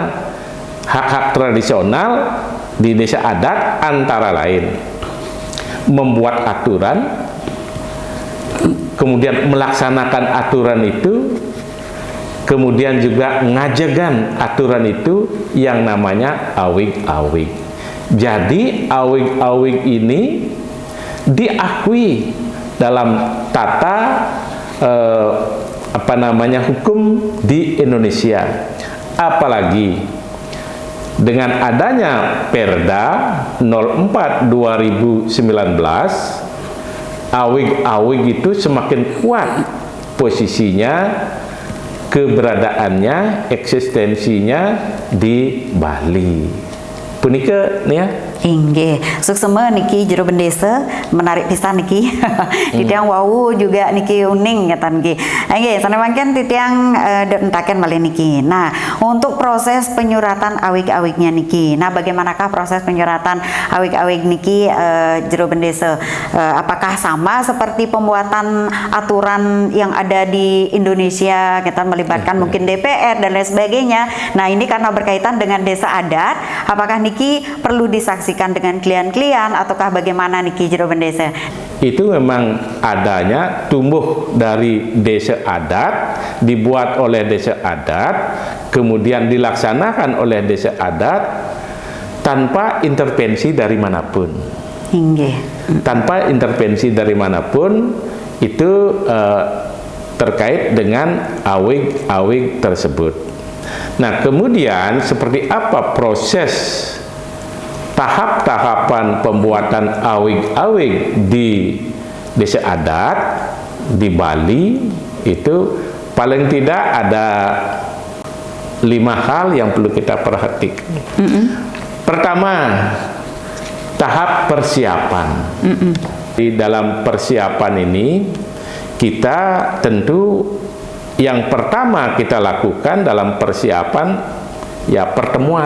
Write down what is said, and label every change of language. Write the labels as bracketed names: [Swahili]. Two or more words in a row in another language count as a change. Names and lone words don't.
[Indonesian] Hak-hak tradisional di desa adat antara lain membuat aturan, kemudian melaksanakan aturan itu, kemudian juga [Balinese] ngajegan aturan [Indonesian] itu yang namanya awig-awig. Jadi awig-awig ini diakui dalam tata hukum di Indonesia. Apalagi dengan adanya Perda 04 2019, awig-awig itu semakin kuat posisinya, keberadaannya, eksistensinya di Bali. [Balinese] Punika nih ya. Inggih, suksema niki jero bendesa menarik pisan niki. Titiang wau juga niki uning ngatan niki. Nggih, sanemangken titiang entaken malih niki. [Indonesian] Nah, untuk proses penyuratan awig-awignya niki. Nah, bagaimanakah proses penyuratan awig-awig niki jero bendesa? Apakah sama seperti pembuatan aturan yang ada di Indonesia, kita melibatkan mungkin DPR dan lain sebagainya. Nah, ini karena berkaitan dengan desa adat, apakah niki perlu disaksikan dengan klien-klien ataukah bagaimana niki jero bendesa? Itu memang adanya tumbuh dari desa adat, dibuat oleh desa adat, kemudian dilaksanakan oleh desa adat tanpa intervensi dari manapun. Tanpa intervensi dari manapun, itu terkait dengan awig-awig tersebut. Nah, kemudian seperti apa proses tahap-tahapan pembuatan awig-awig di desa adat di Bali? Itu paling tidak ada 5 hal yang perlu kita perhatikan. Pertama, tahap persiapan. Di dalam persiapan ini kita tentu yang pertama kita lakukan dalam persiapan ya pertemuan.